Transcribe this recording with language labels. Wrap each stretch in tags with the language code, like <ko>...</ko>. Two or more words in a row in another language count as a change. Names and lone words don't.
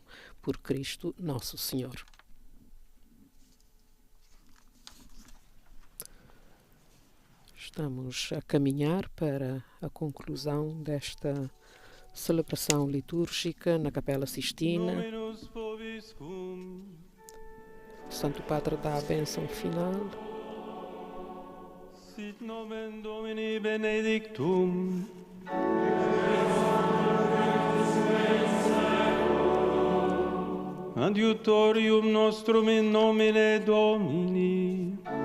<pt>Por Cristo nosso Senhor. Estamos a caminhar para a conclusão desta celebração litúrgica na Capela Sistina. O Santo Padre dá a bênção final.</pt> <la>Sit nomen Domini benedictum. Adiutorium nostrum in nomine Domini.</la>